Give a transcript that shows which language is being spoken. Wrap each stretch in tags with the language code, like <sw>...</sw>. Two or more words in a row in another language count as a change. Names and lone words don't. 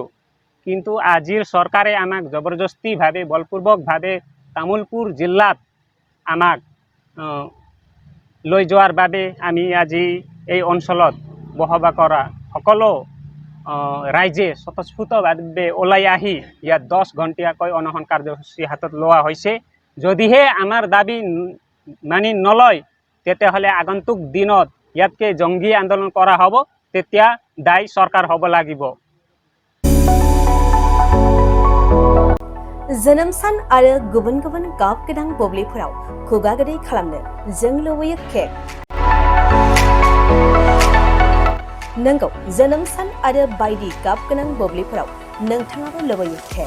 <as>কিন্তু আজিৰ চৰকাৰে আমাক জবৰদস্তিভাৱে বলপূৰ্বকভাৱে তামোলপুৰ জিলাত আমাক লৈ যোৱাৰ বাবে আমি আজি এই অঞ্চলত বসবাস কৰা সকলো ৰাইজে স্বতঃস্ফূৰ্তভাৱে ওলাই আহি ইয়াত 10 ঘণ্টীয়াকৈ অনশন কাৰ্যসূচী হাতত লোৱা হৈছে। যদিহে আমাৰ দাবী মানি নলয়, তেতিয়াহ'লে আগন্তুক দিনত ইয়াতকৈ জংগী আন্দোলন কৰা হ'ব। তেতিয়া দায়ী চৰকাৰ হ'ব লাগিব।</as> <brx>जोनोम सान आरो गुबुन गुबुन गाब गोनां बुब्लिफोराव खुगा गोदै खालामनो जों लुबैयो केक। नंगौ, जोनोम सान आरो बायदि गाब गोनां बुब्लिफोराव नोंथाङाबो लुबैयो केक।</brx>